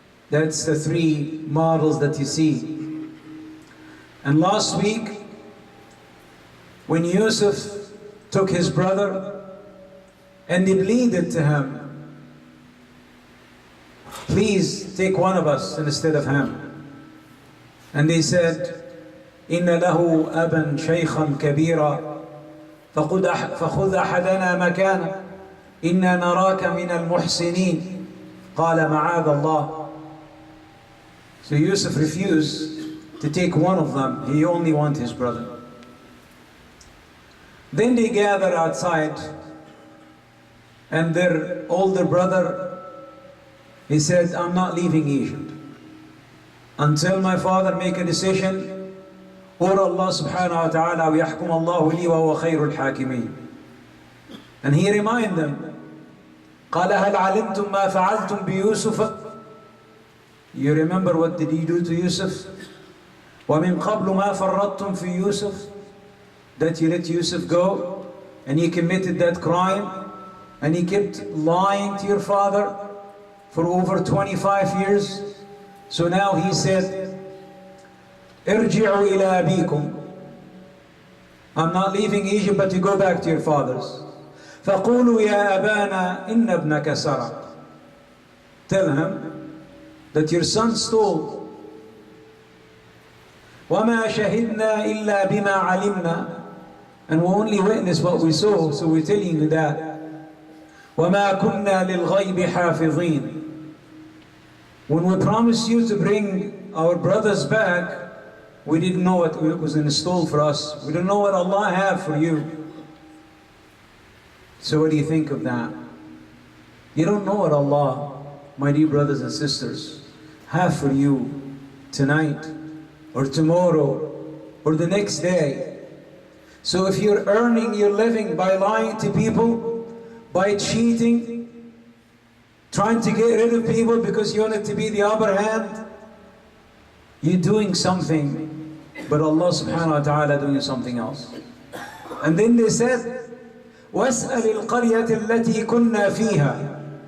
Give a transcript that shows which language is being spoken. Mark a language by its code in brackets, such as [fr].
[en] That's the three models that you see. And last week, when Yousuf took his brother and he pleaded to him, please take one of us instead of him. And they said, [ar] إِنَّ لَهُ أَبًا شَيْخًا كَبِيرًا فَخُذْ أَحَدَنَا مَكَانًا إِنَّا نَرَاكَ مِنَ الْمُحْسِنِينَ قَالَ مَعَاذَ اللَّهِ. [en] So Yousuf refused to take one of them. He only wanted his brother. Then they gathered outside and their older brother, he said, I'm not leaving Egypt until my father make a decision or Allah subhanahu wa ta'ala [ar] وَيَحْكُمَ اللَّهُ لِي وَهُوَ خَيْرُ الْحَاكِمِينَ. [en] And he reminded them, [ar] قَالَ هَلْ عَلِمْتُمْ مَا فَعَلْتُمْ بِيُوسُفَ. [en] You remember what did he do to Yousuf? [ar] وَمِنْ قَبْلُ مَا فَرَّطْتُمْ فِي يُوسُفَ. [en] That you let Yousuf go and he committed that crime and he kept lying to your father for over 25 years. So now he said, [ar] ارجعوا إلى أبيكم. [en] I'm not leaving Egypt, but you go back to your fathers. [ar] فقولوا يا أبانا إن ابنك سرق. [en] Tell him that your son stole. [ar] وما شهدنا إلا بما علمنا. [en] And we only witness what we saw, so we're telling you that. [ar] وما كنا للغيب حافظين. [en] When we promised you to bring our brothers back, we didn't know what was in store for us. We don't know what Allah had for you. So what do you think of that? You don't know what Allah, my dear brothers and sisters, have for you tonight or tomorrow or the next day. So if you're earning your living by lying to people, by cheating, trying to get rid of people because you want it to be the upper hand, you're doing something, but Allah subhanahu wa ta'ala doing something else. And then they said, [ar] وَاسْأَلِ الْقَرْيَةِ الَّتِي كُنَّا فِيهَا.